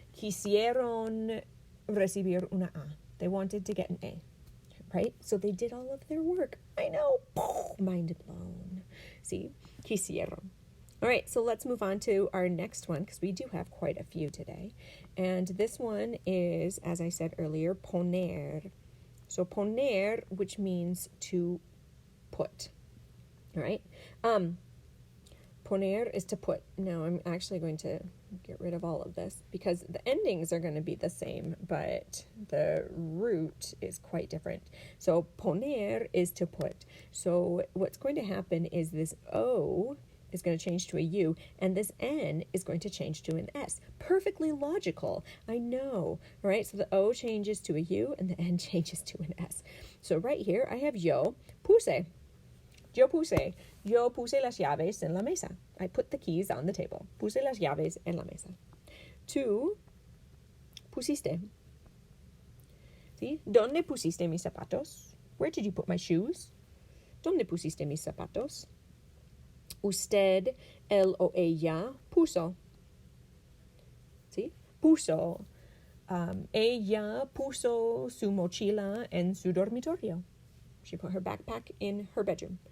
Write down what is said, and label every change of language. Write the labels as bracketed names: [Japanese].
[Spanish] Quisieron recibir una A. [English] They wanted to get an A, right? So they did all of their work. I know. Mind blown. See? Quisieron. All right, so let's move on to our next one, because we do have quite a few today. And this one is, as I said earlier, poner. So poner, which means to put. All right? Poner is to put. Now, I'm actually going to get rid of all of this because the endings are going to be the same, but the root is quite different. So poner is to put. So what's going to happen is this O is going to change to a U, and this N is going to change to an S. Perfectly logical. I know. All right, so the O changes to a U, and the N changes to an S. So right here, I have yo puse. [Spanish] Yo puse las llaves en la mesa. [English] I put the keys on the table. [Spanish] Puse las llaves en la mesa. Tú pusiste. ¿Sí? ¿Dónde pusiste mis zapatos? [English] Where did you put my shoes? [Spanish] ¿Dónde pusiste mis zapatos? Usted, él o ella puso. ¿Sí? Puso. Ella puso su mochila en su dormitorio. [English] She put her backpack in her bedroom.